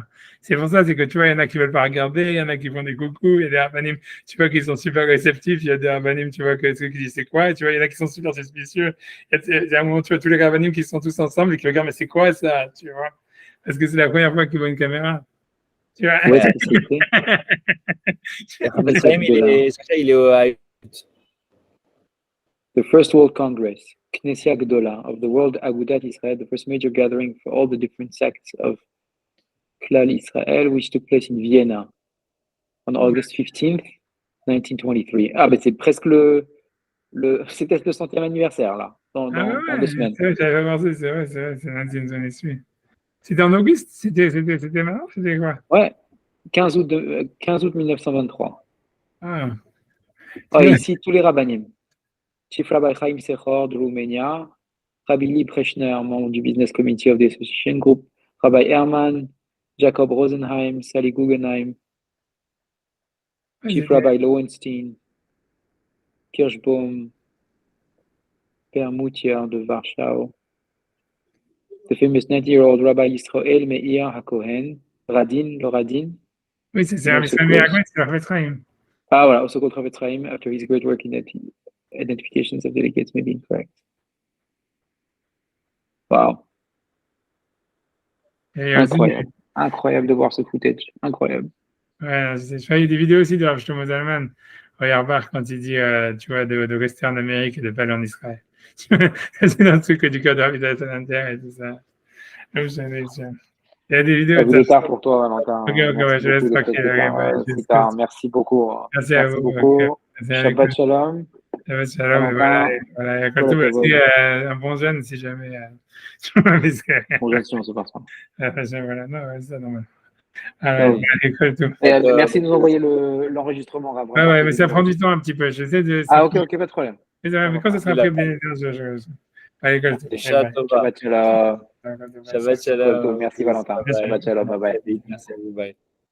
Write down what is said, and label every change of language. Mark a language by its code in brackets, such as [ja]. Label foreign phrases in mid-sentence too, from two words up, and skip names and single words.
[fr] C'est pour ça, c'est que tu vois, il y en a qui veulent pas regarder, il y en a qui font des coucous, il y a des rabbinim, tu vois, qui sont super réceptifs, il y a des rabbinim, tu vois, qui disent c'est quoi, et tu vois, il y en a qui sont super suspicieux. Il y a un moment, tu vois, tous les rabbinim qui sont tous ensemble et qui regardent, mais c'est quoi ça, tu vois, parce que c'est la première fois qu'ils voient une caméra. Tu vois. Où est-ce que c'était il est au [en] The First World Congress, [he] כנסיה גדולה [en] of the World Agudat Israel, the first major gathering for all the different sects of [he] כלל ישראל, [en] which took place in Vienna on August 15th, 1923. [fr] Ah, mais c'est presque c'était le 100e anniversaire, là, dans 2 semaines. C'est vrai, j'avais pensé, c'est vrai, c'est lundi, une zone suit. C'était en Auguste? C'était maintenant? C'était quoi? Ouais, 15 août 1923. Ah. Ici, tous les rabbinim. Chief Rabbi Chaim Sechor de Rouménia, Rabbi Lee Prechner, membre du [en] Business Committee of the Association Group, [fr] Rabbi Herman, Jacob Rosenheim, Sally Guggenheim, Chief Rabbi Lowenstein, Kirschbaum, Père Moutier de Warschau, [en] the famous 90-year-old Rabbi Israel Meir HaKohen, [fr] le Radin. Oui, c'est Rabbi Israel Meir c'est Rabbi Chaim. Ah, voilà, [en] also called Rabbi Chaim, after his great work in identifications of delegates may be incorrect. Wow. [fr] Incroyable de voir ce footage. Incroyable. Ouais, je fais des vidéos aussi de Rav Shlomo Zalman. Regarde quand il dit, tu vois, de rester en Amérique et de pas aller en Israël. C'est un truc du code Rabbi Salanter et tout ça. Il y a des vidéos. Il est tard pour toi, Valentin. Ok, je laisse tranquille. Merci beaucoup. Merci à vous. [he] שבת שלום. שבת שלום. [fr] Voilà. Quand tout aussi, un bon jeune si jamais. Bon jeune si on se passe pas. Voilà, non, c'est ça, normal. Merci de nous envoyer l'enregistrement. Ouais, mais ça prend du temps un petit peu. J'essaie de. Ok, pas de problème. Mais quand ça sera prêt, bien allez, [he] שבת שלום. שבת שלום. [fr] Merci Valentin. [he] שבת שלום. [en] Bye bye. [fr] Merci à vous. Bye.